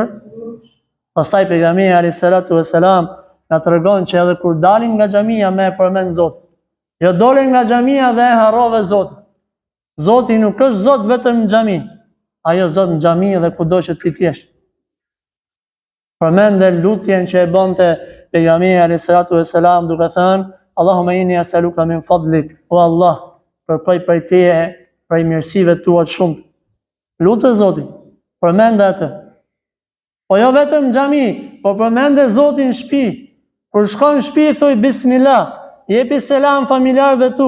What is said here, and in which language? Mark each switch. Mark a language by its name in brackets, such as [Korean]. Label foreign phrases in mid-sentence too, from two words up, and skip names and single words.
[Albanian] Pastaj pejgamberi [Arabic] عليه الصلاة والسلام [Albanian] na tregon që edhe kur dalim nga xhamia me përmend Zotin. Jo dolën nga xhamia dhe e harrove Zotin. Zoti nuk është Zot vetëm në xhami. Ajo Zot në xhami dhe kudo që ti jesh. Përmende lutjen që e bënte pejgamberi [Arabic] عليه الصلاة والسلام [Albanian] duke thënë: [Arabic] اللهم إني أسألك من فضلك, [Albanian] o Allah, kërkoj prej teje prej mirësive tua të shumta. Lutë Zotin, përmende atë. Po jo vetëm në xhami, po përmende Zotin në shtëpi. Kur shkon në shtëpi thuj bismillah, jepi selam familjarëve tu.